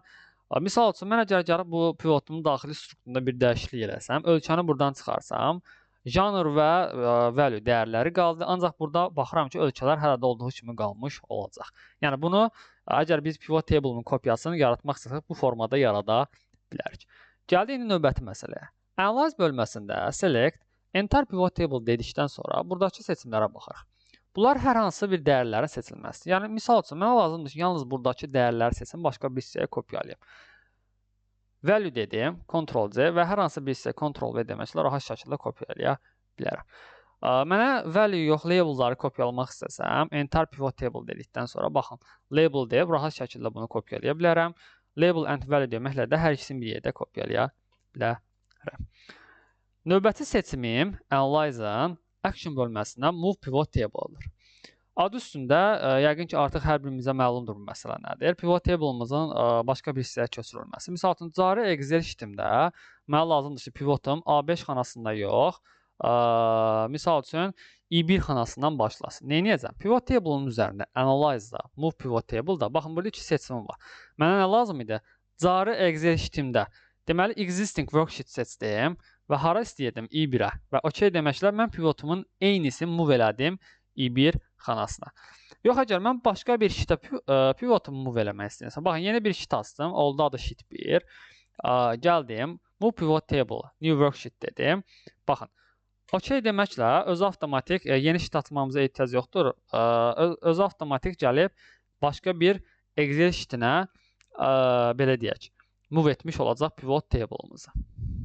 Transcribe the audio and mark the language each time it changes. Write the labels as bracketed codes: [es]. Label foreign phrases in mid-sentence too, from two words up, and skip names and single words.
[az] Misal üçün, mən əgər gəlib bu pivotumun daxili strukturunda bir dəyişiklik eləsəm, ölkəni buradan çıxarsam, janr və value dəyərləri qaldı. Ancaq burada baxıram ki, ölkələr hələ də olduğu kimi qalmış olacaq. Yəni, bunu əgər biz [en] pivot table'ın [az] kopyasını yaratmaq istəsək, bu formada yarada bilərik. Gəldi indi növbəti məsələyə. Analyze bölməsində [en] select, entire pivot table [az] dedikdən sonra buradakı seçimlərə baxırıq. Bunlar hər hansı bir dəyərlərin seçilməsidir. Yəni, misal üçün, mənə lazımdır ki, yalnız buradakı dəyərləri seçim, başqa bir hissəyə kopyalayım. Value dedim, Ctrl-C və hər hansı bir hissəyə Ctrl-V deməklə rahat şəkildə kopyalaya bilərəm. Mənə value yox, label'ları kopyalamaq istəsəm, [en] entire pivot table [az] dedikdən sonra, baxın, label deyib, rahat şəkildə bunu kopyalaya bilərəm. [en] Label and value [az] deməklə də hər ikisini bir yerdə kopyalaya bilərəm. Növbəti seçimim, Analyze-ın action bölməsindən [en] move pivot table-dır. [az] Adı üstündə, yəqin ki, artıq hər birimizə məlumdur bu məsələ nədir. [en] Pivot table-ımızın [az] başqa bir hissəyə köçürülməsi. Misal üçün, cari Excel sheetimdə mənə lazımdır ki, pivotum A5 xanasında yox, misal üçün, I1 xanasından başlasın. Nə edəcəm? [en] Pivot table-ın [az] üzərində Analyze-da, [en] Move pivot table-da, [az] baxın, burada 2 seçimim var. Mənə nə lazım idi? Cari Excel sheetimdə, deməli, [en] existing worksheet [az] seçdim və hara istəyirdim? I1-ə və OK deməklə mən pivotumun eynisini move elədim I1 xanasına. Yox, əgər mən başqa bir sheetə pivotumu move eləmək istəyirəm. Baxın, yeni bir sheet açdım, oldu adı sheet 1. Gəldim, [en] move pivot table, new worksheet [az] dedim. Baxın, OK deməklə özü avtomatik, yeni sheet açmamıza ehtiyac yoxdur. Özü avtomatik gəlib başqa bir Excel sheetinə belə deyək, move etmiş olacaq [en] pivot table-ımızı.